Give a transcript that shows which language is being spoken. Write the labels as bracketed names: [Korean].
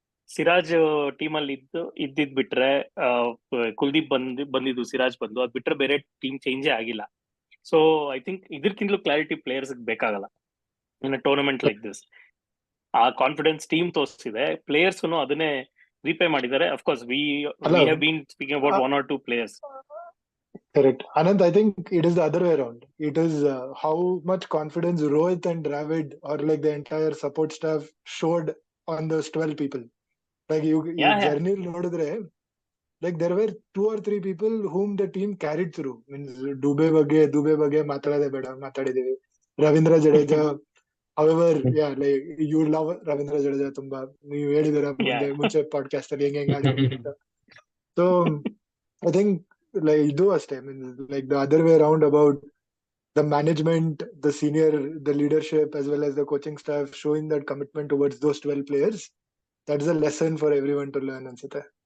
[Kannada] Siraj team ಅಲ್ಲಿ ಇದ್ದಿದ್ ಬಿಟ್ರೆ, ಕುಲ್ದೀಪ್ ಬಂದಿದ್ದು ಸಿರಾಜ್ ಬಂದು, ಅದ್ ಬಿಟ್ರೆ ಬೇರೆ ಟೀಮ್ ಚೇಂಜೇ ಆಗಿಲ್ಲ. ಸೊ ಐ ಥಿಂಕ್ ಇದಕ್ಕಿಂತಲೂ ಕ್ಲಾರಿಟಿ ಪ್ಲೇಯರ್ಸ್ ಬೇಕಾಗಲ್ಲ [English] In a tournament like this. [Kannada] ಆ ಕಾನ್ಫಿಡೆನ್ಸ್ ಟೀಮ್ ತೋರಿಸಿದೆ, ಪ್ಲೇಯರ್ಸ್ ಅದನ್ನೇ repay ಮಾಡಿದ್ದಾರೆ. [English] Of course, we have been speaking about one or two players. Correct. Anand, I think it is the other way around. It is how much confidence Rohit and Dravid, or like the entire support staff, showed on those 12 people. Like you journey nodidre, like there were 2 or 3 people whom the team carried through. [Kannada] Means Dube ಬಗ್ಗೆ ಮಾತಾಡೋದೇ ಬೇಡ, ಮಾತಾಡಿದೀವಿ. Ravindra Jadeja, [English] however, yeah, like you love [Kannada] Ravindra Jadeja ತುಂಬಾ, ನೀವು ಹೇಳಿದಿರ ಮುಂಚೆ podcast ಅಲ್ಲಿ ಹೆಂಗ್ ಆಡಿದ್ರು. [English] So I think like [Kannada] ಇದು ಅಷ್ಟೇ, [English] like the other way around about the management, the senior, the leadership as well as the coaching staff showing that commitment towards those 12 players. That's a lesson for everyone to learn ಅನ್ಸುತ್ತೆ.